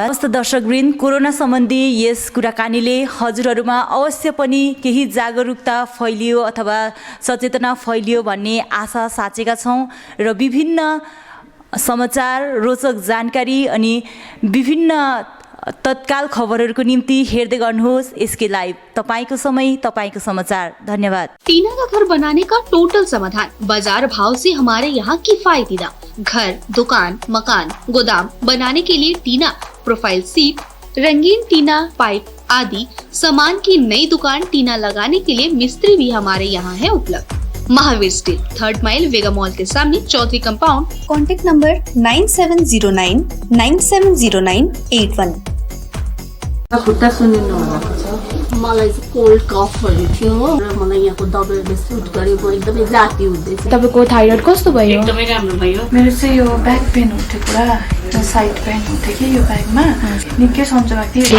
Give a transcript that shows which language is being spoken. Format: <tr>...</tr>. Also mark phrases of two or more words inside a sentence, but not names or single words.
<ne>हवस् त दर्शकवृन्द, कोरोना सम्बन्धी यस कुराकानीले हजुरहरूमा अवश्य पनि केही जागरुकता फैलियो अथवा सचेतना फैलियो भन्ने आशा साचेका छौँ र विभिन्न समाचार, रोचक जानकारी अनि विभिन्न तत्काल खबरहरूको निम्ति हेर्दै गर्नुहोस् एसके लाइभ। तपाईको समय, तपाईको समाचार। धन्यवाद।</ne> <hi>टीना का घर बनाने का टोटल समाधान, बाजार भाव से हमारे यहाँ किफायती दाम। घर, दुकान, मकान, गोदाम बनाने के लिए टीना,</hi> <en>profile sheet,</en> <hi>रंगीन टीना, पाइप आदि सामान की नई दुकान टीना लगाने के लिए मिस्त्री भी हमारे यहाँ है उपलब्ध। महावीर स्टील, 3rd माइल, वेगा मॉल के सामने, चौधरी कंपाउंड।</hi> <en>contact number</en> <hi>9709 970981।</hi> <ne>खुट्टा सुनिनु भएको छ, मलाई चाहिँ कोल्ड कफहरू थियो र मलाई यहाँको दबाईले सुट गर्यो, म एकदमै जाती हुँदैछ। तपाईको थाइरोइड कस्तो भयो? एकदमै राम्रो भयो। मेरो चाहिँ यो</ne> <en>back pain</en> <ne>हुन्थ्यो, पुरा</ne> <en>side pain</en> <ne>हुन्थ्यो कि यो ब्याकमा, निकै सन्चो भएको थियो।</ne>